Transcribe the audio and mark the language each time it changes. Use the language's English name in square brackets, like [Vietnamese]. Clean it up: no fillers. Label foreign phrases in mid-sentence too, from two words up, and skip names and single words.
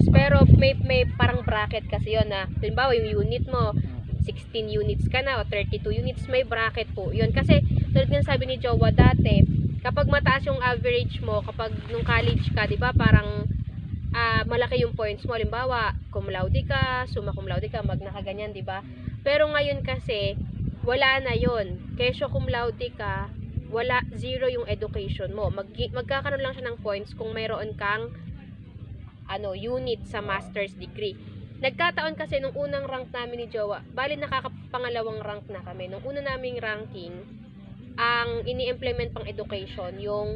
[Filipino] Pero may parang bracket kasi yun na, halimbawa yung unit mo, 16 units ka na o 32 units, may bracket po yun. Kasi tulad ng sabi ni Jowa dati, kapag mataas yung average mo, kapag nung college ka, 'di ba, parang malaki yung points mo. Halimbawa, [Latin] cum laude [Filipino] ka, [Latin] summa cum laude [Filipino] ka, magna ka, ganyan, 'di ba? Pero ngayon kasi wala na yun. Kesyo [Latin] cum laude [Filipino] ka, wala, 0 yung education mo. Magkakaroon lang siya ng points kung mayroon kang unit sa [English] master's degree. [Filipino] Nagkataon kasi nung unang rank namin ni Jowa, bali nakakapangalawang rank na kami. Nung una naming ranking, ang ini-implement pang education yung